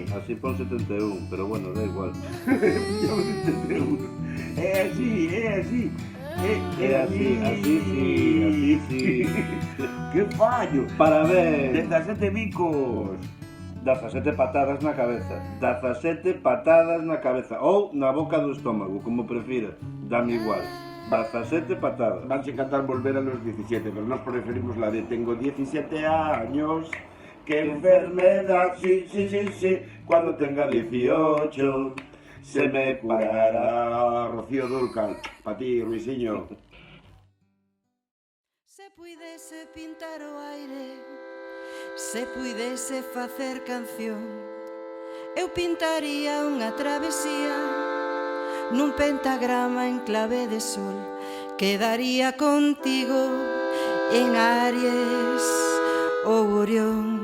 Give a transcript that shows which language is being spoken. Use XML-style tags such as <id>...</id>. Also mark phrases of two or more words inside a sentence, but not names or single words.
<es>Así pon 71, pero bueno, da igual.</es> <gl>É así. Así sí. Que fallo. Parabéns. 17 bicos. 17 patadas na cabeza. 17 patadas na cabeza. Ou na boca do estómago, como prefira. Dame igual. 17 patadas.</gl> <es>Van a encantar volver a los 17, pero nos preferimos la de tengo 17 años. ¡Qué enfermedad! Sí. Cuando tenga 18 se me curará. Rocío Dúrcal. Para ti, Ruisinho.</es> <gl>Se puidese pintar o aire, se puidese facer canción, eu pintaría unha travesía nun pentagrama en clave de sol. Quedaría contigo en Aries ou Orión.</gl>